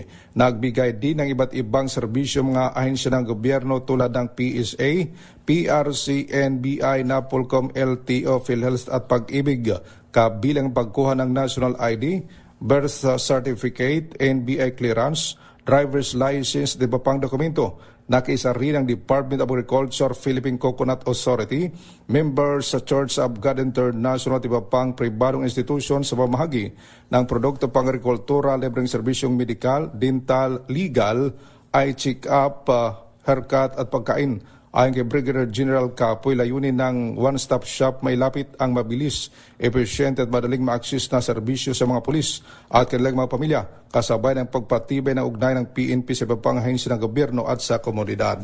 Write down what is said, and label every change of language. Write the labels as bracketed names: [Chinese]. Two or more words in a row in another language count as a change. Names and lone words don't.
[Filipino] Nagbigay din ng iba't ibang serbisyo mga ahensya ng gobyerno tulad ng PSA, PRC, NBI, NAPOLCOM, LTO, PhilHealth at Pag-ibig, kabilang pagkuha ng [English] National ID, Birth Certificate, NBI Clearance, Driver's License, [Filipino] di ba pang dokumento. Nakiisa rin ang Department of Agriculture, Philippine Coconut Authority, members sa Church of God International at iba pang pribadong institusyon sa pamahagi ng produkto pang agrikultura, libreng serbisyong medikal, dental, legal, [English] eye check-up, haircut [Filipino] at pagkain. Ayon kay Brigadier General Capoy, layunin ng [English] one-stop shop [Filipino] may lapit ang mabilis, epesyente at madaling ma-access na serbisyo sa mga pulis at kanilang mga pamilya, kasabay ng pagpatibay ng ugnay ng PNP sa ibang ahensya ng gobyerno at sa komunidad.